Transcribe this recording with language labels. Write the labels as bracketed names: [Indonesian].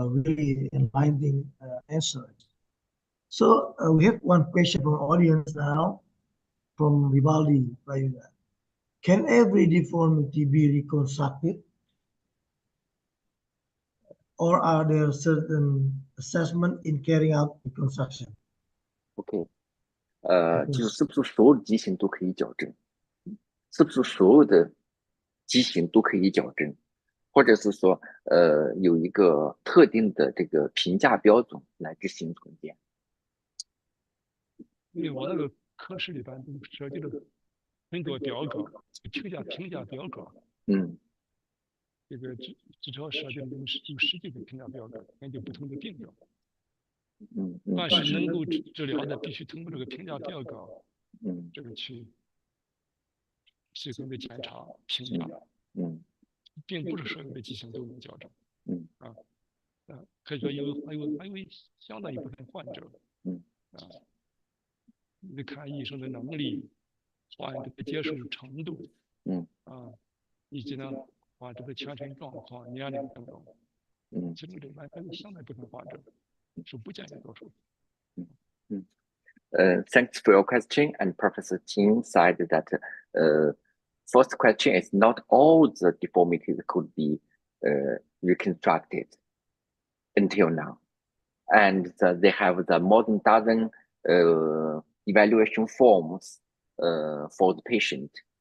[English] Really enlightening answer. So we have one question from audience now, from Vivaldi. Can every deformity be reconstructed, or are there certain assessment in carrying out reconstruction? Okay. [Chinese] 就是是不是所有的畸形都可以矫正？是不是所有的畸形都可以矫正？或者是说，有一个特定的这个评价标准来执行重建？因为我那个科室里边都设计了很多表格，评价表格，这个至少设计了有10几个评价表格，根据不同的病症。凡是能够治疗的，必须通过这个评价表格，这个去随后的检查评价，并不是所有的畸形都能矫正。可以说还有相当一部分患者，你看医生的能力，患者的接受程度，以及呢患者的全身状况、年龄等等，其中这边还有相当一部分患者是不建议做手术。 [English] Thanks for your question. And Professor Qin said that first question is not all the deformities could be reconstructed until now. And they have the more than dozen evaluation forms for the patient.